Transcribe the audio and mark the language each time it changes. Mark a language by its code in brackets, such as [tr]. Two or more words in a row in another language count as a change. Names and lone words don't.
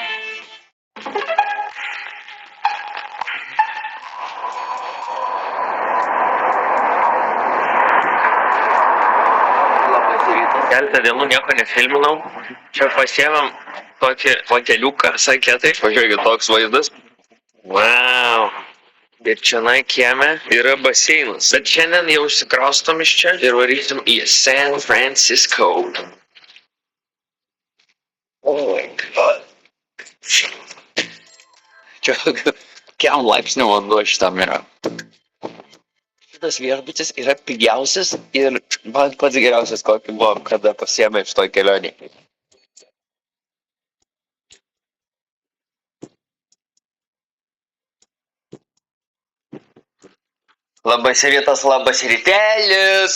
[lt] Keletą dienų nieko nefilminau. Čia pasiėmėm tokį foteliuką, sakė tai. Pažiūrėkit, toks vaizdas. Wow. Ir čionai kieme yra baseinas. Bet šiandien jau išsikraustom iš čia ir varysim į San Francisco. [en] Oh my god. [lt] Čia kiam laipsnių vanduo šitam yra. Šitas viešbutis yra pigiausias ir man pats geriausias, kokį buvom, kada pasiėmė iš to kelionį. Labas rytas, labas rytelis.